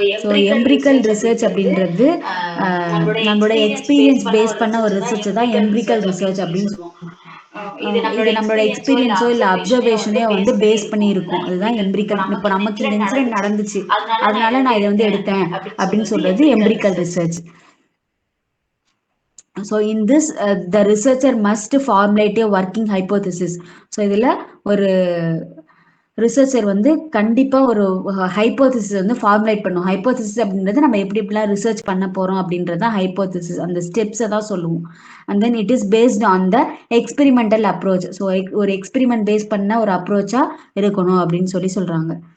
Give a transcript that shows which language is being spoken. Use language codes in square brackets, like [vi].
[ta] So empirical research அப்படின்றது நம்மளோட experience base பண்ண ஒரு ரிசர்ச் தான் எம்பிரிக்கல் ரிசர்ச் அப்படின்னு சொல்லுவோம். இது நம்மளோட எக்ஸ்பீரியன்ஸோ இல்லை அப்சர்வேஷனோ வந்து பேஸ் பண்ணி இருக்கும். அதுதான் எம்பிரிக்கல். இப்போ நமக்கு இந்த இன்சிடென்ட் நடந்துச்சு, அதனால நான் இதை வந்து எடுத்தேன் அப்படின்னு சொல்றது empirical research. [en] So in this the researcher must formulate a working hypothesis. [ta] So இதுல ஒரு ரிசர்ச்சர் வந்து கண்டிப்பா ஒரு ஹைப்போதிசிஸ் வந்து ஃபார்முலேட் பண்ணும். ஹைப்போதிசிஸ் அப்படின்றது நம்ம எப்படி எப்படிலாம் ரிசர்ச் பண்ண போறோம் அப்படின்றத ஹைப்போதிசிஸ், அந்த ஸ்டெப்ஸை தான் சொல்லுவோம். [en] And then it is based on the experimental approach. [ta] So ஒரு எக்ஸ்பெரிமெண்ட் பேஸ் பண்ண ஒரு அப்ரோச்சா இருக்கணும் அப்படின்னு சொல்லி சொல்றாங்க.